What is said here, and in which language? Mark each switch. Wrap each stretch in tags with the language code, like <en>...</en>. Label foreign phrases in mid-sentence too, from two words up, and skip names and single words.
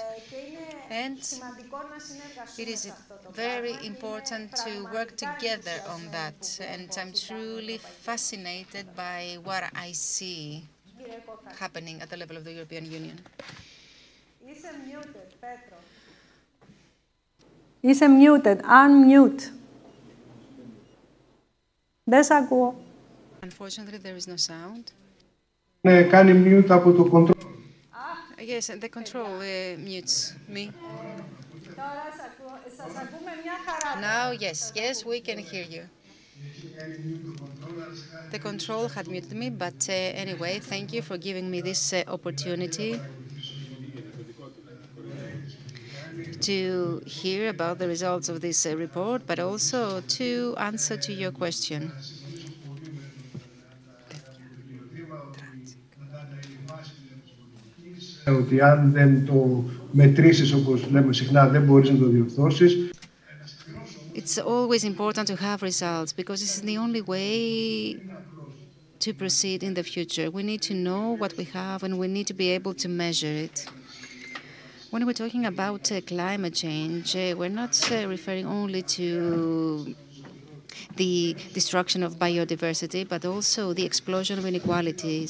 <en>And it is very important to work together on that. And I'm truly fascinated by what I see happening at the level of the European Union.</en> <el>Είσαι muted. Unmute. Δεν σ' ακούω.</el> <en>Unfortunately, there is no sound. Κάνει mute από το control. Yes, the control mutes me. Now, yes, we can hear you. The control had muted me, but anyway, thank you for giving me this opportunity to hear about the results of this report, but also to answer to your question.</en> <el>Ότι αν δεν το μετρήσεις, όπως λέμε συχνά, δεν μπορείς να το διορθώσεις.</el> <en>It's always important to have results because this is the only way to proceed in the future. We need to know what we have and we need to be able to measure it. When we're talking about climate change, we're not referring only to the destruction of biodiversity, but also the explosion of inequalities.</en>